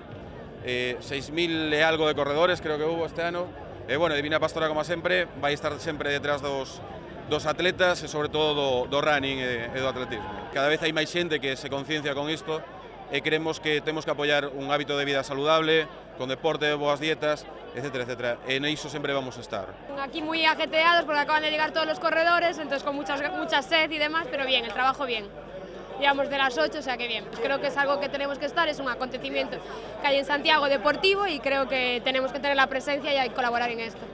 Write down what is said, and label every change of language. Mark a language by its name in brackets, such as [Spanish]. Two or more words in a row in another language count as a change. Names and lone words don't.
[Galician] 6.000 e algo de corredores [Spanish] creo que hubo [Galician] este ano e bueno, Divina Pastora como sempre vai estar sempre detrás dos atletas e sobre todo do running e do atletismo. Cada vez hai máis xente que se conciencia con isto e creemos que temos que apoiar un hábito de vida saludable, con deporte, boas dietas, etcétera, etcétera. E niso sempre vamos a estar. [Spanish] Aquí muy ajeteados porque acaban de llegar todos los corredores, entonces con mucha sed y demás, pero bien, el trabajo bien. Llevamos de las 8, o sea que bien. Creo que es algo que tenemos que estar, es un acontecimiento que hay en Santiago deportivo y creo que tenemos que tener la presencia y colaborar en esto.